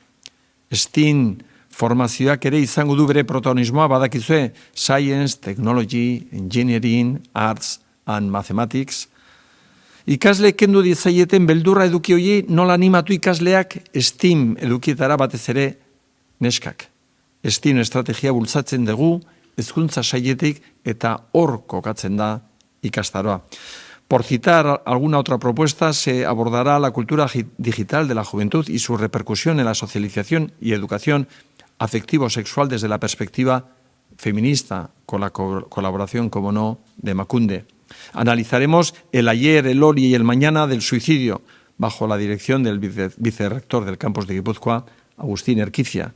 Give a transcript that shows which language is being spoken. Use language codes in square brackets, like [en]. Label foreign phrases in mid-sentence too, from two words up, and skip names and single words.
[eu] STEAM formazioak ere izango du bere protagonismoa badakizue [en] Science, Technology, Engineering, Arts and Mathematics. [eu] Ikasleek kendu diezaieten beldurra eduki hori nola animatu ikasleak STEAM edukietara batez ere neskak. STEAM estrategia bultzatzen dugu hezkuntza sailetik eta hor kokatzen da ikastaroa. [es] Por citar alguna otra propuesta, se abordará la cultura digital de la juventud y su repercusión en la socialización y educación afectivo-sexual desde la perspectiva feminista, con la colaboración, como no, de Emakunde. Analizaremos el ayer, el hoy y el mañana del suicidio, bajo la dirección del vicerrector del campus de Guipúzcoa, Agustín Erquicia.